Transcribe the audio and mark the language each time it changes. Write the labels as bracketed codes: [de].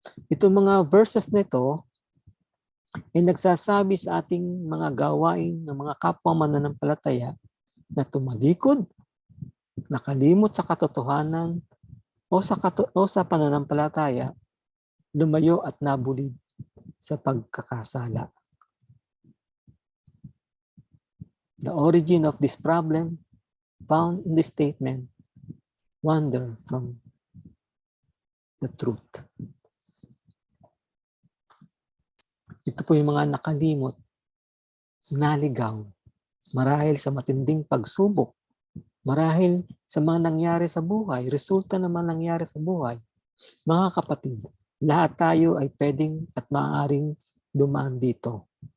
[tl] Ito mga verses nito ay nagsasabi sa ating mga gawain ng mga kapwa mananampalataya na tumalikod, nakalimot sa katotohanan o sa pananampalataya, lumayo at nabulid sa pagkakasala. [en] The origin of this problem found in the statement, wander from the truth. [tl] Ito po yung mga nakalimot, naligaw, marahil sa matinding pagsubok, marahil sa mga nangyari sa buhay, resulta naman nangyari sa buhay. Mga kapatid, lahat tayo ay pwedeng at maaaring dumaan dito.